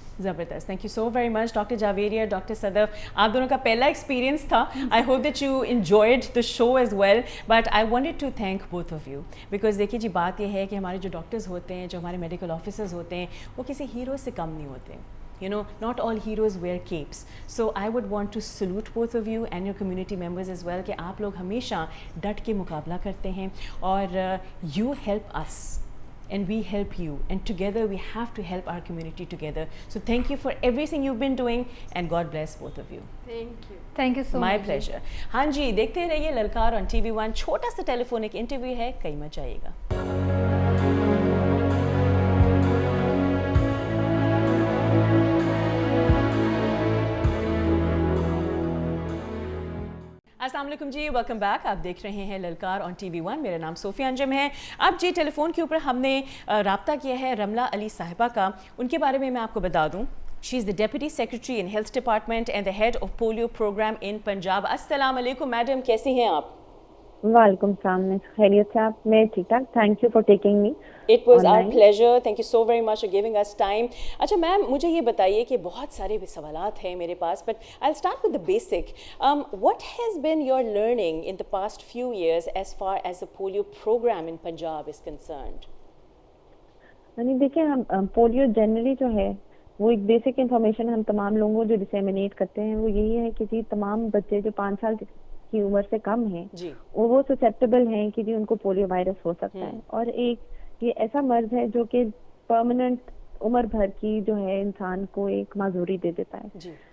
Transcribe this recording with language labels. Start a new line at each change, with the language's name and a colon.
English: زبردست, thank you so very much.
Urdu: Doctor جاویریہ, doctor صدف, آپ دونوں کا پہلا ایکسپیرینس تھا.
English: I hope that you enjoyed the show as well, but I wanted to thank both of you, because
Urdu: دیکھیے جی بات یہ ہے کہ ہمارے جو ڈاکٹرز ہوتے ہیں, جو ہمارے میڈیکل آفیسرز ہوتے ہیں, وہ کسی ہیرو سے کم نہیں ہوتے.
English: You know, not all heroes wear capes. So I would want to salute both of you and your community members as well
Urdu: کہ آپ لوگ ہمیشہ ڈٹ کے مقابلہ کرتے ہیں,
English: اور you help us and we help you, and together we have to help our community together. So thank you for everything you've been doing, and God bless both of you. Thank you so much. My pleasure.
Urdu: ہاں جی, دیکھتے رہیے للکار on TV 1. چھوٹا سا ٹیلی فونک interview ہے, کہیں مت جائیے گا. السلام علیکم جی, ویلکم بیک. آپ دیکھ رہے ہیں للکار آن ٹی وی 1. میرا نام صوفیہ انجم ہے. اب جی ٹیلی فون کے اوپر ہم نے رابطہ کیا ہے رملہ علی صاحبہ کا. ان کے بارے میں آپ کو بتا دوں,
English: She is the deputy secretary in health department and the head of polio program in Punjab.
Urdu: السلام علیکم میڈم, کیسی ہیں آپ؟ وعلیکم السلام, خیریت سے آپ؟ میں ٹھیک ٹھاک,
English: Thank you for taking me. It was our pleasure, thank you so very much for giving us time.
Urdu: اچھا میم, مجھے یہ بتائیے کہ بہت سارے سوالات ہیں میرے پاس,
English: But I will start with the basic. What has been your learning in the past few years as far as the polio program in Punjab is concerned?
Urdu: یعنی دیکھیں, ہم پولیو جنرلی جو ہے وہ ایک بیسک انفارمیشن ہم تمام لوگوں کو جو ڈسیمینیٹ کرتے ہیں وہ یہی ہے کہ جی تمام بچے جو 5 سال کی عمر سے کم ہیں وہ سسیپٹیبل ہیں کہ جی ان کو پولیو وائرس ہو سکتا ہے. اور ایک یہ ایسا مرض ہے جو کہ پرماننٹ عمر بھر کی جو ہے انسان کو ایک معذوری دے دیتا ہے.